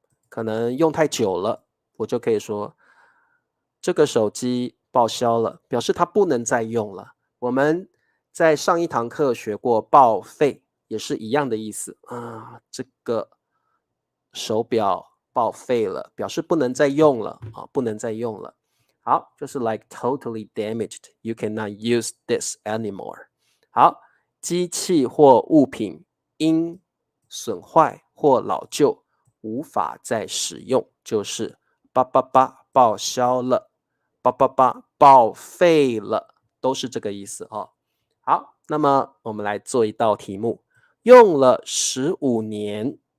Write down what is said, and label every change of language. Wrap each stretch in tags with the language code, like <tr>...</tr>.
<zh>可能用太久了，我就可以说这个手机报销了，表示它不能再用了。我们在上一堂课学过报废，也是一样的意思啊。这个手表报废了，表示不能再用了啊，不能再用了。好，就是</zh> <en>like totally damaged, you cannot use this anymore。</en> <zh>好，机器或物品因损坏或老旧。无法再使用，就是报销了，报废了，都是这个意思哦。好，那么我们来做一道题目，用了15年。</zh>